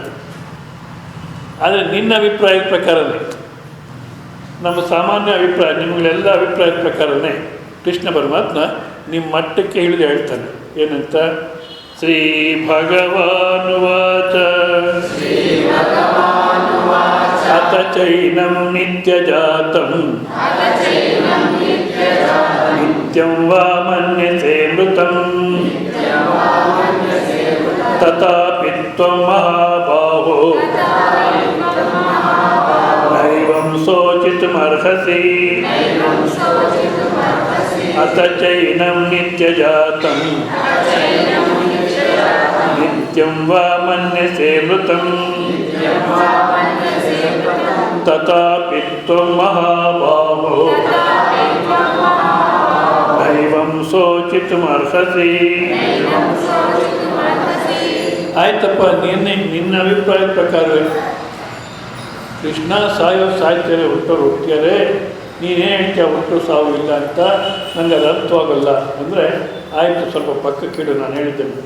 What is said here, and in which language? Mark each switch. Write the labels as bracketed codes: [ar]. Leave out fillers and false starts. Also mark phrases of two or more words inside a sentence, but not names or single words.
[kn] ಆದರೆ ನಿನ್ನ ಅಭಿಪ್ರಾಯದ ಪ್ರಕಾರನೇ, ನಮ್ಮ ಸಾಮಾನ್ಯ ಅಭಿಪ್ರಾಯ, ನಿಮಗೆಲ್ಲ ಅಭಿಪ್ರಾಯದ ಪ್ರಕಾರನೇ ಕೃಷ್ಣ ಪರಮಾತ್ಮ ನಿಮ್ಮ ಮಟ್ಟಕ್ಕೆ ಇಳಿದು ಹೇಳ್ತಾನೆ. [sa] ಏನಂತ? ಶ್ರೀ ಭಗವಾನುವಾಚ ಅತ ಚೈನಂ ನಿತ್ಯಜಾತಂ ನಿತ್ಯಂ ವಾ ಮನ್ಯಸೇ ಮೃತಂ ತಥಾಪಿ ತ್ವಂ ಮಹಾಬಾಹೋ ನೈವಂ ಶೋಚಿತುಮರ್ಹಸಿ ಅತ ಚೈನಂ ನಿತ್ಯಜಾತಂ ನಿತ್ಯಂ ವಾ ಮನ್ಯಸೇ ಮೃತಂ ತಥಾಪಿ ತ್ವಂ ಮಹಾಬಾಹೋ ನೈವಂ ಶೋಚಿತುಮರ್ಹಸಿ. [kn] ಆಯ್ತಪ್ಪ, ನಿನ್ನ ಅಭಿಪ್ರಾಯದ ಪ್ರಕಾರವೇ ಕೃಷ್ಣ ಸಾಯ್ತಾರೆ, ಹುಟ್ಟೋರು ಹುಟ್ಟಿಯಾರೆ, ನೀನೇನು ಹೇಳ್ತೀಯ ಹುಟ್ಟು ಸಾವು ಇಲ್ಲ ಅಂತ, ನನಗೆ ಅದು ಅರ್ಥವಾಗಲ್ಲ ಅಂದರೆ ಆಯಿತು, ಸ್ವಲ್ಪ ಪಕ್ಕಕ್ಕಿಡು, ನಾನು ಹೇಳಿದ್ದೇನೆ.